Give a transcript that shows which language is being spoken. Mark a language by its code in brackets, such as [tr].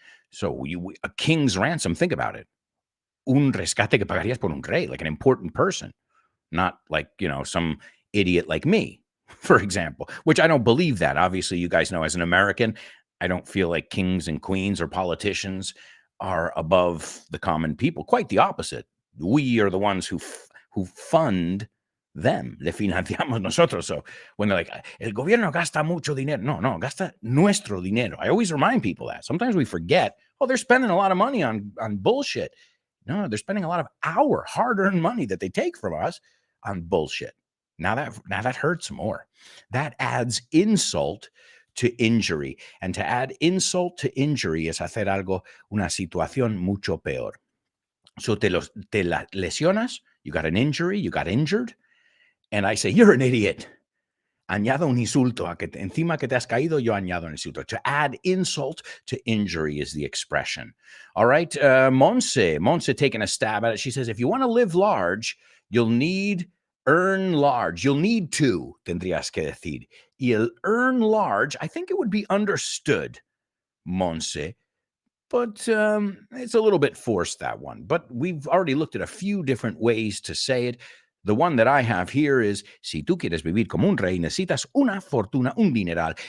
[en] So a king's ransom, think about it. [es] Un rescate que pagarías por un rey, [en] like an important person, not like, some idiot like me, for example, which I don't believe that. Obviously, you guys know as an American, I don't feel like kings and queens or politicians are above the common people. Quite the opposite. We are the ones who fund [es] them. Le financiamos nosotros. [en] So when they're like, [es] el gobierno gasta mucho dinero. No, gasta nuestro dinero. [en] I always remind people that. Sometimes we forget, oh, they're spending a lot of money on bullshit. No, they're spending a lot of our hard-earned money that they take from us on bullshit. Now that hurts more. That adds insult to injury. And to add insult to injury [es] es hacer algo, una situación mucho peor. So te lesionas, [en] you got an injury, you got injured, and I say, you're an idiot. [es] Añado un insulto. Encima que te has caído, yo añado un insulto. [en] To add insult to injury is the expression. All right, Monse taking a stab at it. She says, if you want to live large, you'll need earn large. You'll need to, [es] tendrías que decir. [en] Y el earn large, I think it would be understood, Monse, but it's a little bit forced, that one. But we've already looked at a few different ways to say it. The one that I have here is, [es] si tú quieres vivir como un rey, necesitas una fortuna, un dineral.